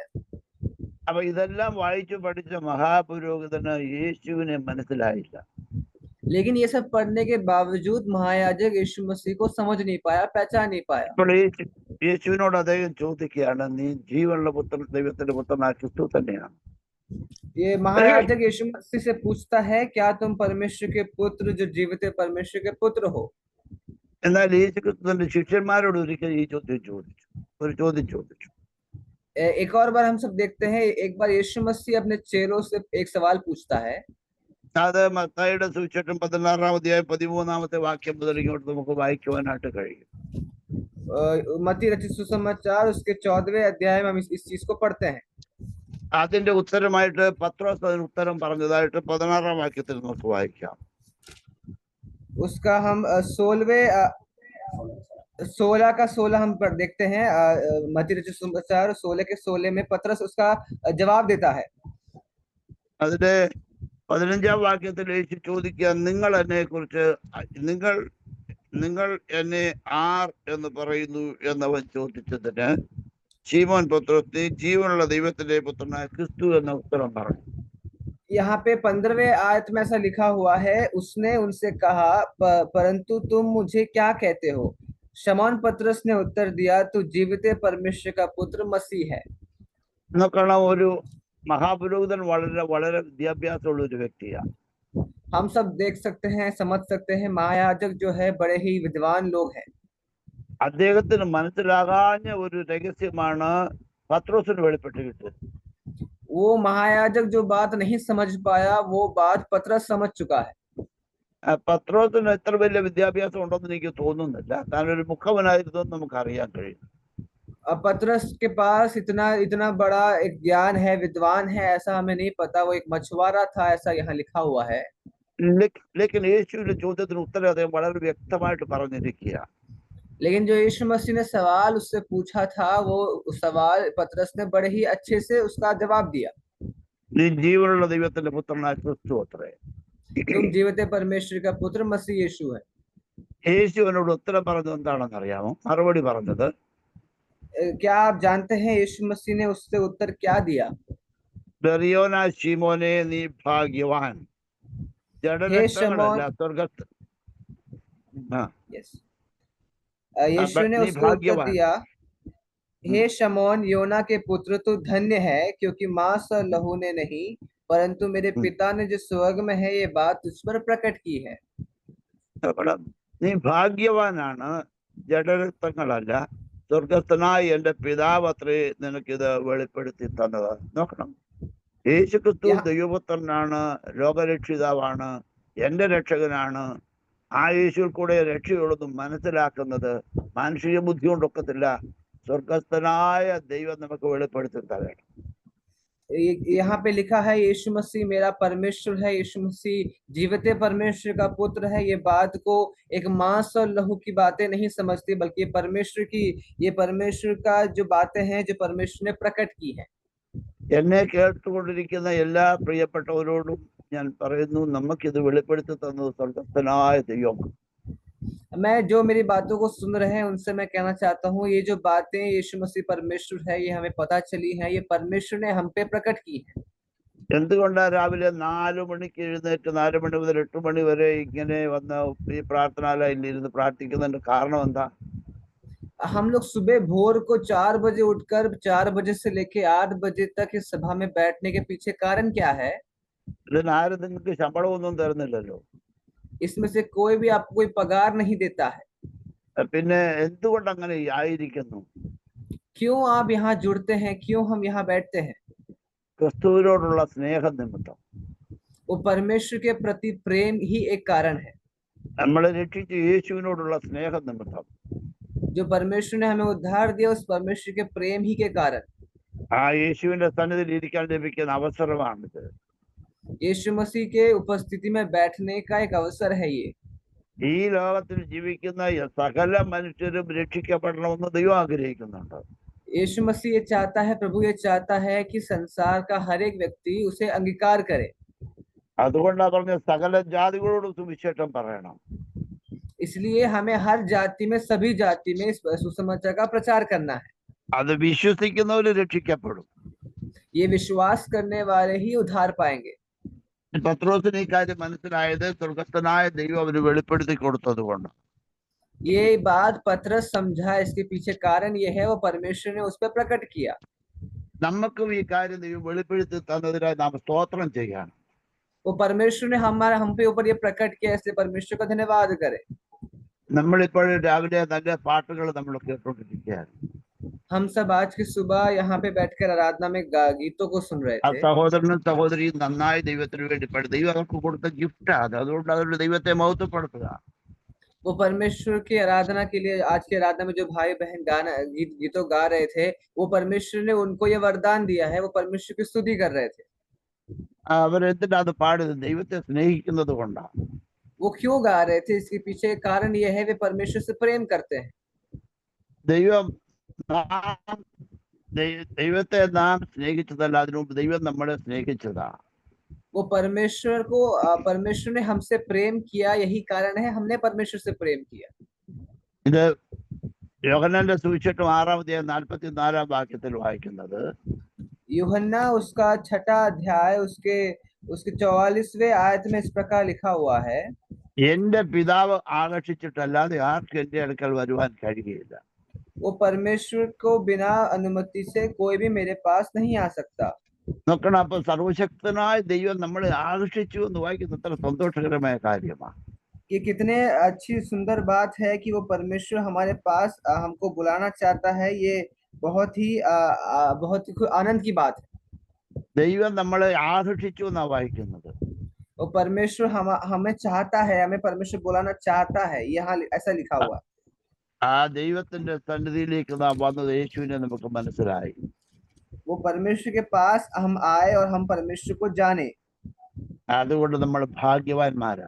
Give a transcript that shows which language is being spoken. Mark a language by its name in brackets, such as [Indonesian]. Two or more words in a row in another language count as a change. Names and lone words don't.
[Malayalam] അപ്പൊ ഇതെല്ലാം വായിച്ചു പഠിച്ച മഹാപുരോഹിതന് യേശുവിനെ മനസ്സിലായില്ല. [Hindi] लेकिन ये सब पढ़ने के बावजूद महायाजक यीशु मसीह को समझ नहीं पाया, पहचान नहीं पाया। [Malayalam] അപ്പോൾ യേശുവിനോട് അദ്ദേഹം ചോദിക്കുകയാണ്, നീ ജീവനുള്ള പുത്രൻ, ദൈവത്തിന്റെ പുത്രനായ ക്രിസ്തു തന്നെയാണ്? [Hindi] ये महायाजक यीशु मसीह से पूछता है, क्या तुम परमेश्वर के पुत्र, जो जीवित परमेश्वर के पुत्र हो? [Malayalam] എന്നാൽ യേശുക്രിസ്തുവിന്റെ ശിഷ്യന്മാരോട് ഒരിക്കൽ ഈ ചോദ്യം ചോദിച്ചു. [Hindi] एक और बार हम सब देखते हैं, एक बार यीशु मसीह अपने चेलों से एक सवाल पूछता है। [Malayalam] അത് മത്തായിയുടെ സുവിശേഷം 16-ാം അധ്യായം 13-ാമത്തെ വാക്യം മുതൽ ഇങ്ങോട്ട് നമുക്ക് വായിക്കുവാനായിട്ട് കഴിയും. [Hindi] मत्ती रचित सुसमाचार उसके 14वें अध्याय में हम इस चीज को पढ़ते हैं। [Malayalam] അതിന്റെ ഉത്തരമായിട്ട് പത്രോസ് അതിന് ഉത്തരം പറഞ്ഞതായിട്ട് 16-ാം വാക്യത്തിൽ നമുക്ക് വായിക്കാം. [Hindi] उसका हम 16 हम देखते हैं। मत्ती रचित सुसमाचार 16 में पतरस उसका जवाब देता है। [Malayalam] അതിന്റെ 15-ാം വാക്യത്തിൽ യേശു ചോദിക്കുക, നിങ്ങൾ എന്നെ കുറിച്ച് നിങ്ങൾ എന്നെ ആർ എന്ന് പറയുന്നു എന്നവൻ ചോദിച്ചതിന് ശീമോൻ പത്രോസ്, നീ ജീവനുള്ള ദൈവത്തിന്റെ പുത്രനായ ക്രിസ്തു എന്ന ഉത്തരം പറഞ്ഞു. [Hindi] यहाँ पे 15वें आयत में ऐसा लिखा हुआ है, उसने उनसे कहा, परंतु तुम मुझे क्या कहते हो? शमौन पतरस ने उत्तर दिया, तू जीविते परमेश्वर का पुत्र मसीह है। [Malayalam] നോക്കണം, ഒരു മഹാപുരോഹിതൻ വളരെ വളരെ വിദ്യാഭ്യാസമുള്ള ഒരു വ്യക്തിയാണ്. [Hindi] हम सब देख सकते हैं, समझ सकते हैं, महायाजक जो है बड़े ही विद्वान लोग हैं। [Malayalam] അദ്ദേഹത്തിന് മനസ്സിലാകാഞ്ഞ ഒരു രഹസ്യമാണ് പത്രോസിന് വെളിപ്പെട്ട് കിട്ടിയത്. [Hindi] वो महायाजक जो बात नहीं समझ पाया, वो बात पतरस समझ चुका है। [Malayalam] പത്രോസിന് എത്ര വലിയ വിദ്യാഭ്യാസം ഉണ്ടെന്ന് എനിക്ക് തോന്നുന്നില്ല. കാരണം ഒരു മുഖവനായിരുന്നു നമുക്ക് അറിയാൻ കഴിയും. [Hindi] पतरस के पास इतना बड़ा एक ज्ञान है, विद्वान है, ऐसा हमें नहीं पता। वो एक मछुआरा था, ऐसा यहाँ लिखा हुआ है। [Malayalam] लेकिन യേശുവിന്റെ ചോദ്യത്തിന് ഉത്തരം അദ്ദേഹം വളരെ വ്യക്തമായിട്ട് പറഞ്ഞിരിക്കുക. [Hindi] लेकिन जो यीशु मसीह ने सवाल उससे पूछा था, वो सवाल पतरस ने बड़े ही अच्छे से उसका जवाब दिया। [Malayalam] നീ ജീവനുള്ള ദൈവത്തിന്റെ പുത്രനായ ക്രിസ്തു അത്രേ. [Hindi] तुम जीवित परमेश्वर का पुत्र मसीह यीशु है। [Malayalam] യേശു അവനോട് ഉത്തരം പറഞ്ഞത് എന്താണെന്ന് അറിയാമോ? മറുപടി പറഞ്ഞത്, [Hindi] क्या आप जानते हैं यीशु मसीह ने उससे उत्तर क्या दिया? [Malayalam] ബെറിയോനാ ശീമോനെ, നീ ഭാഗ്യവാൻ, ജഡരക്തങ്ങളല്ല സ്വർഗ്ഗസ്ഥ. [Hindi] यीशु ने उसको उत्तर दिया, हे शमौन योना के पुत्र, तू धन्य है, क्योंकि मांस और लहू ने नहीं, परंतु मेरे पिता ने जो स्वर्ग में है ये बात तुझ पर प्रकट की है। [Malayalam] നീ ഭാഗ്യവാനാണ്, ജഡരക്തങ്ങളല്ല, സ്വർഗസ്ഥനായ എന്റെ പിതാവ് അത്രേ നിനക്കിത് വെളിപ്പെടുത്തി തന്നത്. നോക്കണം, യേശു ക്രിസ്തു ദൈവപുത്രനാണ്, ലോകരക്ഷിതാവാണ്, എന്റെ രക്ഷകനാണ്. ആ യേശുവിൽ കൂടെ രക്ഷയുള്ളതും മനസ്സിലാക്കുന്നത് മാനുഷിക ബുദ്ധി കൊണ്ടൊക്കത്തില്ല. സ്വർഗസ്ഥനായ ദൈവം നമുക്ക് വെളിപ്പെടുത്തി തരണം. [Hindi] यहाँ पे लिखा है, यीशु मसीह मेरा परमेश्वर है, यीशु मसीह जीवित परमेश्वर का पुत्र है। ये बात को एक मांस और लहू की बातें नहीं समझती, बल्कि ये परमेश्वर का जो बातें हैं, जो परमेश्वर ने प्रकट की है। [Malayalam] എന്നെ കേട്ടുകൊണ്ടിരിക്കുന്ന എല്ലാ പ്രിയപ്പെട്ടവരോടും ഞാൻ പറയുന്നു, നമുക്കിത് വെളിപ്പെടുത്തി തന്നത് സ്വർഗസ്ഥനായ ദൈവം. [Hindi] मैं जो मेरी बातों को सुन रहे हैं उनसे मैं कहना चाहता हूँ, ये जो बातें यीशु मसीह परमेश्वर है, ये हमें पता चली है, ये परमेश्वर ने हम पे प्रकट की है। [Malayalam] എന്തുകൊണ്ടാണ് രാവിലെ 4 മണിക്ക് എഴുന്നേറ്റ് 4 മണി മുതൽ 8 മണി വരെ ഇങ്ങനെ വന്ന് ഈ പ്രാർത്ഥനാലയിൽ ഇരുന്ന് പ്രാർത്ഥിക്കുന്നതിന്റെ കാരണം എന്താ? [Hindi] हम लोग सुबह भोर को 4 बजे उठकर 4 बजे से लेके 8 बजे तक इस सभा में बैठने के पीछे कारण क्या है? [Malayalam] ഇതിന് ആരും നിങ്ങൾക്ക് ശമ്പളമൊന്നും തരുന്നില്ലല്ലോ. [Hindi] इसमें से कोई भी आपको कोई पगार नहीं देता है। [Malayalam] പിന്നെ എന്തുകൊണ്ട് അങ്ങനെ ആയിരിക്കുന്നു? [Hindi] क्यों आप यहाँ जुड़ते हैं? क्यों हम यहाँ बैठते हैं? [Malayalam] ക്രിസ്തുവിനോടുള്ള സ്നേഹം നിമിത്തം. [Hindi] वो परमेश्वर के प्रति प्रेम ही एक कारण है। [Malayalam] നമ്മളെ രക്ഷിച്ച യേശുവിനോടുള്ള സ്നേഹം നിമിത്തം. [Hindi] जो परमेश्वर ने हमें उद्धार दिया, उस परमेश्वर के प्रेम ही के कारण। [Malayalam] ആ യേശുവിന്റെ സന്നിധിയിൽ ഇരിക്കാൻ ലഭിക്കുന്ന അവസരമാണിത്. [Hindi] यीशु मसीह के उपस्थिति में बैठने का एक अवसर है ये। [Malayalam] ഈ ലോകത്തിൽ ജീവിക്കുന്ന സകല മനുഷ്യരും രക്ഷിക്കപ്പെടണമെന്ന് ദൈവം ആഗ്രഹിക്കുന്നുണ്ട്. [Hindi] यीशु मसीह ये चाहता है, प्रभु ये चाहता है कि संसार का हर एक व्यक्ति उसे अंगीकार करे। [Malayalam] അതുകൊണ്ടാണ് പറഞ്ഞ സകല ജാതികളോടും സുവിശേഷം പറയണം. [Hindi] इसलिए हमें हर जाति में, सभी जाति में इस सुसमाचार का प्रचार करना है। [Malayalam] അത് വിശ്വസിക്കുന്നവര് രക്ഷിക്കപ്പെടും. [Hindi] ये विश्वास करने वाले ही उद्धार पाएंगे। [Malayalam] പത്രോസിന് ഈ കാര്യം മനസ്സിലായത് സ്വർഗസ്ഥനായ ദൈവം അവന് വെളിപ്പെടുത്തി കൊടുത്തത് കൊണ്ട്. [Hindi] ये बात पतरस समझा, इसके पीछे कारण ये है, वो परमेश्वर ने उस पर प्रकट किया। [Malayalam] നമുക്കും ഈ കാര്യം ദൈവം വെളിപ്പെടുത്തി തന്നതിനായി നാം സ്തോത്രം ചെയ്യണം. [Hindi] वो परमेश्वर ने हम पे ऊपर ये प्रकट किया, इसलिए परमेश्वर का धन्यवाद करें। [Malayalam] നമ്മളിപ്പോഴും രാവിലെ നല്ല പാട്ടുകൾ നമ്മൾ കേട്ടോണ്ടിരിക്കുകയാണ്. [Hindi] हम सब आज की सुबह यहाँ पे बैठकर आराधना में गीतों को सुन रहे ആ थे। [Malayalam] സഹോദരനും സഹോദരിയും നന്നായി ദൈവത്തിന് വേണ്ടി ദൈവം അവർക്ക് കൊടുത്ത ഗിഫ്റ്റാണ്. അതുകൊണ്ട് അവരുടെ ദൈവത്തെ മഹത്വപ്പെടുത്തുക. [Hindi] वो वो परमेश्वर की आराधना के लिए आज की आराधना में जो भाई बहन गाना गीतों गा रहे थे, वो परमेश्वर ने उनको ये वरदान दिया है, वो परमेश्वर की स्तुति कर रहे थे। [Malayalam] അവരെന്തിനാ അത് പാടിയത്? ദൈവത്തെ സ്നേഹിക്കുന്നത് കൊണ്ടാണ്. [Hindi] वो क्यों गा रहे थे? इसके पीछे कारण ये है, वे परमेश्वर से प्रेम करते हैं। [Malayalam] ദൈവം ദൈവത്തെ നാം സ്നേഹിച്ചതല്ല, അതിനു മുമ്പ് ദൈവം നമ്മളെ സ്നേഹിച്ചതാ. [Hindi] वो परमेश्वर ने हमसे प्रेम किया, यही कारण है हमने परमेश्वर से प्रेम किया। [Malayalam] ഇത് യോഹന്നാന്റെ സുവിശേഷം 6-44 വാക്യത്തിൽ വായിക്കുന്നത്, [Hindi] यूहन्ना उसका 6 अध्याय उसके 44वें आयत में इस प्रकार लिखा हुआ है, [Malayalam] എന്റെ പിതാവ് ആകർഷിച്ചിട്ടല്ലാതെ ആർക്കും എന്റെ അടുക്കൽ വരുവാൻ കഴിയുകയില്ല. [Hindi] वो परमेश्वर को बिना अनुमति से कोई भी मेरे पास नहीं आ सकता। [Malayalam] നോക്കണം, അപ്പൊ സർവശക്തനായ ദൈവം നമ്മളെ ആകർഷിച്ചു എന്ന് വായിക്കുന്നത് അത്ര സന്തോഷകരമായ കാര്യമാണ്. [Hindi] ये कितने अच्छी सुंदर बात है कि वो परमेश्वर हमारे पास हमको बुलाना चाहता है। ये बहुत ही आनंद की बात है। [Malayalam] ദൈവം നമ്മളെ ആകർഷിച്ചു എന്നാ വായിക്കുന്നത്. [Hindi] वो परमेश्वर हमें चाहता है, हमें परमेश्वर बुलाना चाहता है, यहाँ ऐसा लिखा हुआ है। [Malayalam] ആ ദൈവത്തിന്റെ സന്നിധിയിലേക്ക് നാം വന്നത് യേശുവിനെ നമുക്ക് മനസ്സിലായി. [Hindi] वो परमेश्वर के पास हम आए और हम परमेश्वर को जाने, [Malayalam] അതുകൊണ്ട് നമ്മൾ ഭാഗ്യവാന്മാരാണ്.